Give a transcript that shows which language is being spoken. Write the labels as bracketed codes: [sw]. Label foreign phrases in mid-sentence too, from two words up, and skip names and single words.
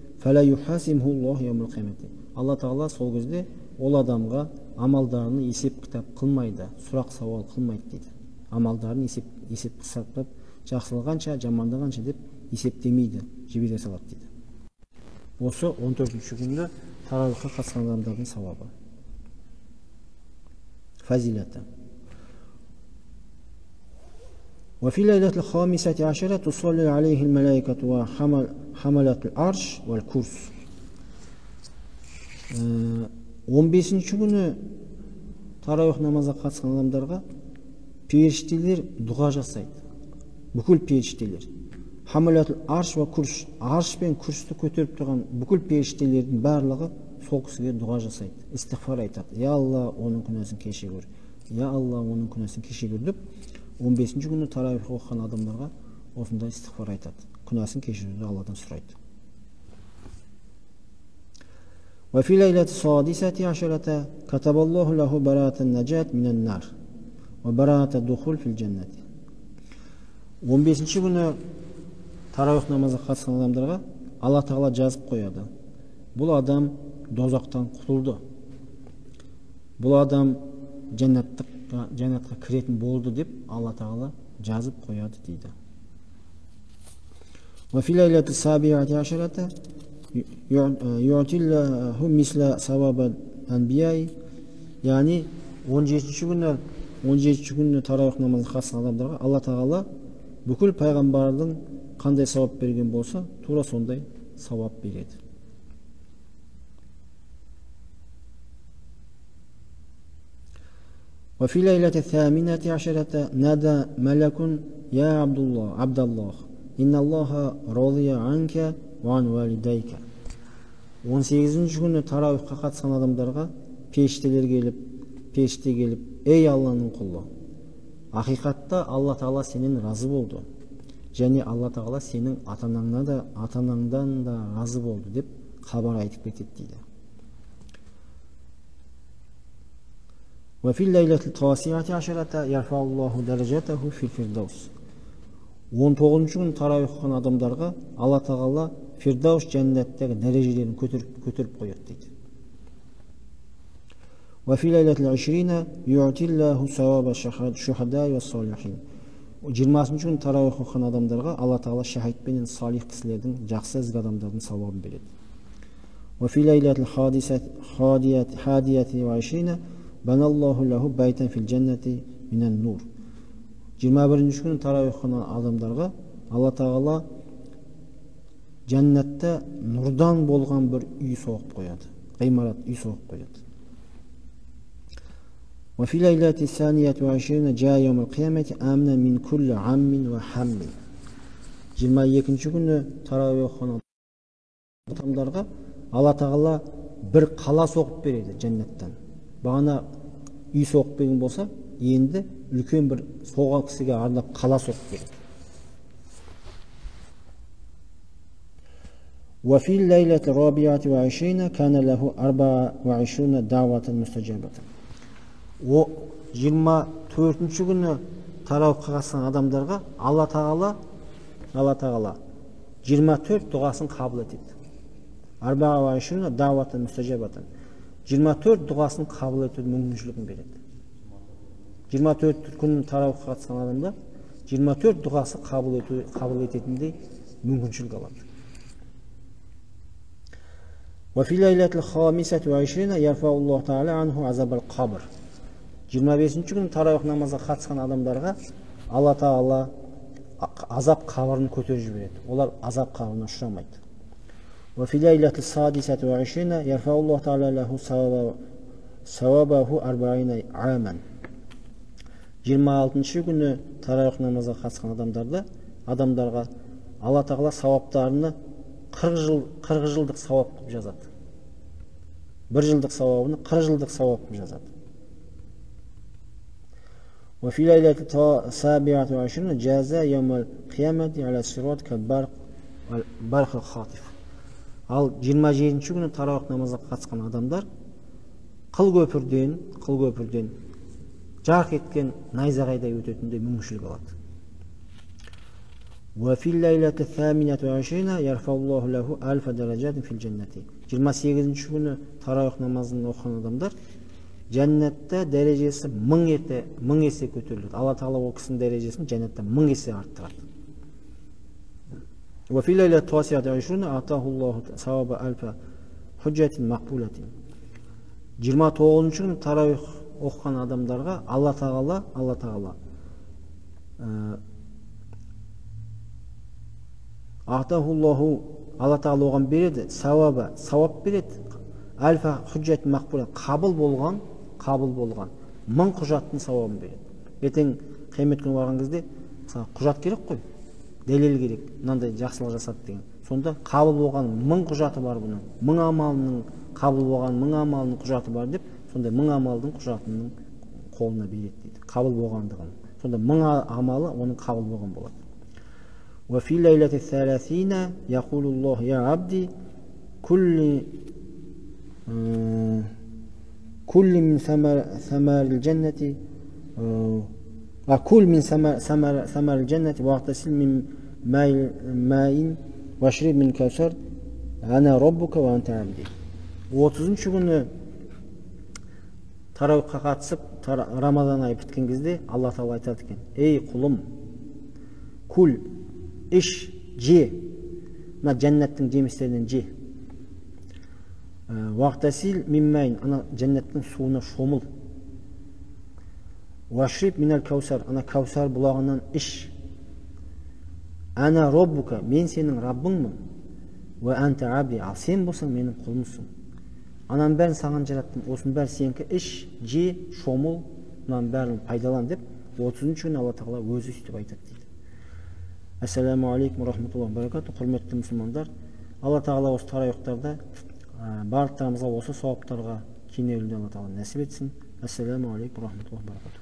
[kk] Алла Тағала сол кезде ол адамға амалдарını есеп кітап қылмайды, сұрақ сауал қылмайды дейді. Амалдарын есеп қысап жақсылығанша, жамандағанша деп есептемейді, жібере салады дейді. Осы 14-ші күнде тарауихқа қатысқан адамдардың сауабы, фазилаты. [ar] وفي ليلة الخامسة عشرة تصلي عليه الملائكة وحملة العرش والكرسي. [kk] 15-ші күні тарауих намазға қатысқан адамдарға періштелер дұға жасайды. Бүкіл періштелер. [ar] حملة العرش والكرسي. [kk] Арш пен куршты көтеріп тұрған бүкіл періштелердің барлығы сол кісіге дұға жасайды. Истигфар айтады. Я Алла, оның күнәсін кешір. Я Алла, оның күнәсін кешір деп 15-ші күні тарауих оқыған адамдарға осындай истигфар айтады. Күнәсін кешіруді Алладан сұрайды. [ar] وفي ليلة السادسة عشرة كتب الله له براءة النجاة من النار وبراءة الدخول في الجنة. [kk] 15-ші күні тарауих намазға қатысқан адамдарға Алла Тағала жазып қояды. Бұл адам дозақтан құтылды. Бұл адам жәннатқа кіретін болды деп Алла Тағала жазып қояды дейді. [ar] وفي الليلة السابعة عشرة يعطي الله مثل ثواب الأنبياء. [kk] Yani 17 күні тарауих намазын қатысқан адамдарға Алла тағала бүкіл пайғамбардың қандай сауап берген болса, тура сондай сауап береді. [ar] وفي ليلة الثامنة عشرة نادى ملك يا عبد الله إن الله رضي عنك وعن والديك. [kk] 18 күні тарауихқа қатысқан адамдарға періште келіп, ей Алланың құлы, ақиқатта Алла тағала сенен разы болды, және Алла тағала сенің атанаңдан да разы болды деп хабар айтып кетеді дейді. [ar] وفي الليلة التاسعة عشرة يرفع الله درجته في الفردوس. [kk] 19 күн тарауих оқыған адамдарға Алла тағала Фирдаус жәннаттағы дәрежелерін көтеріп қояды дейді. [ar] وفي ليلة العشرين يعطي الله ثواب الشهداء والصالحين. [kk] 20 күн тарауих оқыған адамдарға Алла тағала шахид пенен салих кісілердің, жақсы ізгі адамдардың сауабын береді. [ar] وفي ليلة الحادية وعشرين بنى الله له بيتا في الجنة من النور. [kk] 21 күн тарауих оқыған адамдарға Алла тағала жәннатта нұрдан болған бір үй соғып қояды, ғимарат үй соғып қояды. [ar] وفي ليلة الثانية وعشرين جاء يوم القيامة آمنا من كل عم وحم. [kk] 22 күні тарауих оқыған адамдарға Алла тағала бір қала соғып береді жәннаттан. Бағана үй соғып берген болса, енді үлкен бір соған кісіге арнап қала соғып береді. [ar] وفي الليلة الرابعة وعشرين كان له 24 دعوة مستجابة. [kk] 24 күні тарауихқа қатысқан адамдарға Алла тағала 24 дұғасын қабыл етеді. [ar] 24 دعوة مستجابة. [kk] 24 дұғасын қабыл етуді мүмкіншілігін береді. 24 күннің тарауихқа қатысқан адамда 24 дұғасы қабыл ететіндей мүмкіншілік алады. [ar] وفي ليلة الخامسة وعشرين يرفع الله تعالى عنه عذاب القبر. [kk] 25 күн тарауих намазға қатысқан адамдарға Алла тағала азап қабырын көтеріп жібереді. Олар азап қабырына ұшырамайды. [ar] وفي ليلة السادسة وعشرين يرفع الله تعالى له ثوابه 40 عاما. [kk] 26 күні тарауих намазға қатысқан адамдарға Алла тағала сауаптарını 40 жылдық сауап қылып жазады. 1 жылдық сауабını 40 жылдық сауап қылып жазады. [ar] وفي ليلة السابعة وعشرين جاز يوم القيامة على الصراط كالبرق الخاطف. [kk] Ал 27 күні тарауих намазға қатысқан адамдар қыл көпірден жарқ еткен найзағайдай өтетіндей мүмкіншілік алады. [ar] وفي الليلة الثامنة وعشرين يرفع الله له 1000 درجات في الجنة. [kk] 28 күні тарауих намазын оқыған адамдар жәннатта дәрежесі 1000 есе көтеріледі. Алла тағала ол кісінің дәрежесін жәннатта 1000 есе арттырады. [ar] وفي ليلة التاسعة وعشرين أعطاه الله ثواب 1000 حجة مقبولة. [kk] 29 күні тарауих оқыған адамдарға Алла тағала Алла тағала оған береді, сауап береді. [ar] 1000 حجة مقبولة, [kk] қабыл болған 1000 құжаттың сауабын береді. Ертең қиямет күні барған кезде құжат керек қой, дәлел керек, мынандай жақсылық жасады деген. Сонда қабыл болған 1000 құжаты бар бұның. 1000 амалының қабыл болған 1000 амалының құжаты бар деп, сонда 1000 амалдың құжатының қолына береді дейді. Қабыл болғандығын. Сонда 1000 амалы оның қабыл болған болады. [ar] وفي ليلة الثلاثين يقول الله يا عبدي كل من ثمار الجنة كل من ثمار الجنة واغتسل من ماء واشرب من كوثر أنا ربك وأنت عبدي. [kk] 30 күні тарауихқа қатысып Рамадан айы біткен кезде Алла тағала айтады екен: ей құлым, күл, іш, же, мына жәннаттың жемістерінен же. [ar] واغتسل من ماء, [kk] ана жәннаттың суына шомыл. [ar] واشرب من الكوثر, [kk] ана каусар бұлағынан іш. [ar] أنا ربك, [kk] мен сенің раббыңмын. [ar] وأنت عبدي, [kk] ал сен болсаң менің құлымсың. Ананың бәрін саған жараттым, осының бәрі сенікі, іш, же, шомыл, мынаның бәрін пайдалан деп 30-ші күні Алла тағала өзі сөйтіп айтады дейді. [ar] السلام عليكم رحمة الله بركاته. [kk] Құрметті мұсылмандар, Алла тағала осы тарауихтарда барлықтарымызға осы сауаптарға кенеуілді Алла тағала нәсіп етсін. [ar] السلام عليكم رحمة الله بركاته.